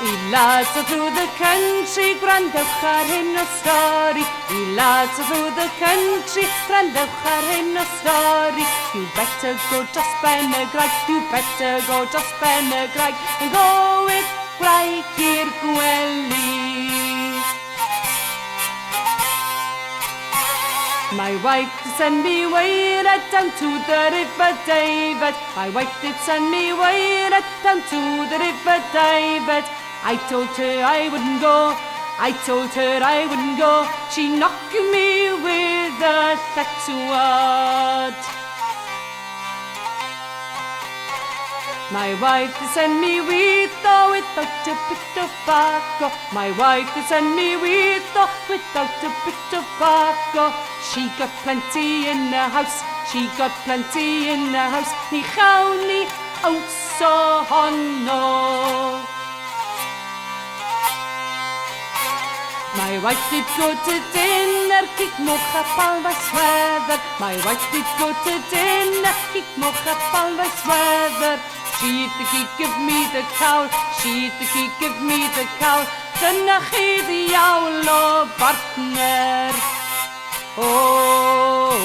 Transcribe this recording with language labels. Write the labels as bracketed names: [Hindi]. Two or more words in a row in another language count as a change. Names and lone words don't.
[English] lads all through the country, [Welsh] gwrandewch ar hyn o stori. [English] You lads all through the country, [Welsh] gwrandewch ar hyn o stori. [English] You better go [Welsh] dros ben y graig, [English] you better go [Welsh] dros ben y graig, [English] and go with [Welsh] graig i'r gwely. [English] My wife did send me away down to the River David. My wife did send me away down to the River David. I told her I wouldn't go, I told her I wouldn't go. She knocked me with a sword. My wife did send me without a bit of tobacco. My wife did send me without a bit of tobacco. She got plenty in the house, she got plenty in the house. [Welsh] Ni chawn ni ows ohono. [English] My wife did go to dinner, [Welsh] cig moch a balfas weather. [English] My wife did go to dinner, [Welsh] cig moch a balfas weather. [English] She the gig give me the cowl, she the gig give me the cowl. [Welsh] Dyna chi ddiawl o bartner. Oh.